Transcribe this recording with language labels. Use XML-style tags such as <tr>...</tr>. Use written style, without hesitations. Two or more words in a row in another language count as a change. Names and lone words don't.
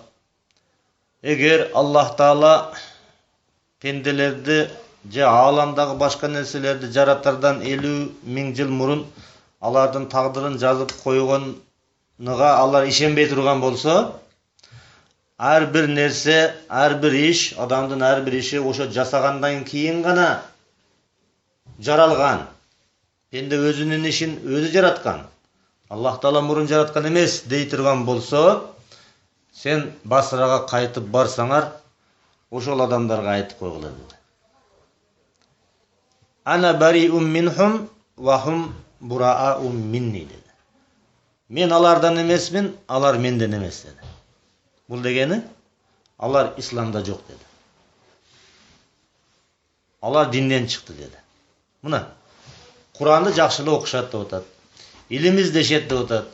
<ky>эгер Аллах таала пенделерди же ааламдагы башка нерселерди жаратардан 50 000 жыл мурун алардын тагдырын жазып койгонуга алар ишенбей турган болсо, ар бир нерсе, ар бир иш, адамдын ар бир иши ошо жасагандан кийин гана жаралган. Пенде өзүнүн ишин өзү жараткан. Аллах таала мурун жараткан эмес дей турган болсо, сен Басрага кайтып барсаңар, ошол адамдарга айтып койгула dedi.</ky> <ar>أنا بريء منهم وهم برآء مني dedi.</ar> <ky>Мен алардан эмесмин, алар менден эмес dedi. Бул дегени алар исламда жок dedi. Алар динден чыкты dedi. Мына Куранды жакшылап окушат деп атат. Илим издешет деп атат.</ky>